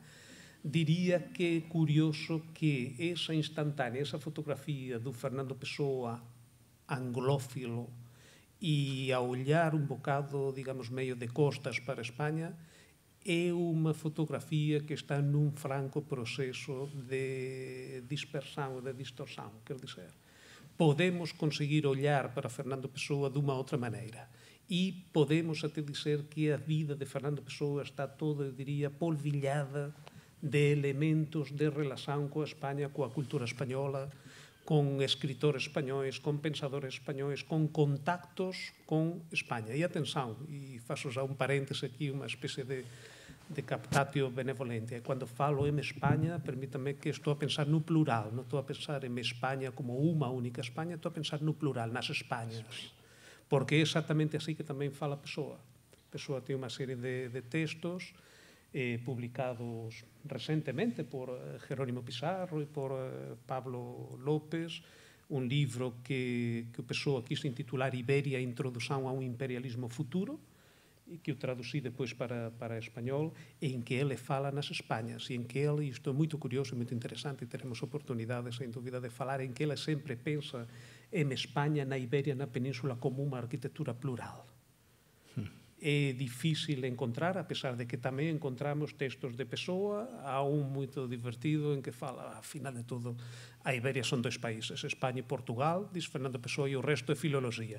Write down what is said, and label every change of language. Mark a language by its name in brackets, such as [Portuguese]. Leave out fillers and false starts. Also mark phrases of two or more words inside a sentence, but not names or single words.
[Galician] Diría que é curioso que esa instantánea, esa fotografía do Fernando Pessoa anglófilo e a olhar un bocado, digamos, meio de costas para España, é unha fotografía que está nun franco proceso de dispersión, de distorsión, [Portuguese] quer dizer, [Galician] podemos conseguir olhar para Fernando Pessoa dunha outra maneira e podemos [Portuguese] até dizer [Galician] que a vida de Fernando Pessoa está toda, eu diría, polvillada de elementos de relación coa España, coa cultura española, con escritores españois, con pensadores españois, con contactos con España. E atención, e [Portuguese] faço já [Galician] un paréntese aquí, unha especie de [Latin] captatio benevolente. [Galician] Cando falo en España, permítame que estou a pensar no plural, non estou a pensar en España como unha única España, estou a pensar no plural, nas Españas. Porque é exactamente así que tamén fala Pessoa. Pessoa ten unha serie de textos publicados recentemente por Jerónimo Pizarro e por Pablo López, un libro que o Pessoa quis intitular Iberia, Introdução a un imperialismo futuro, e que o traducí depois para español, en que ele fala nas Españas, e en que ele, [Portuguese] isto é muito curioso e muito interessante, [Galician] e teremos oportunidades, [Portuguese] sem dúvida, [Galician] de falar, en que ele sempre pensa en España, na Iberia, na Península, como unha arquitectura plural. É difícil encontrar, a pesar de que tamén encontramos textos de Pessoa, há un moito divertido en que fala, a final de todo, a Iberia son dois países, España e Portugal, diz Fernando Pessoa, e o resto é filoloxía.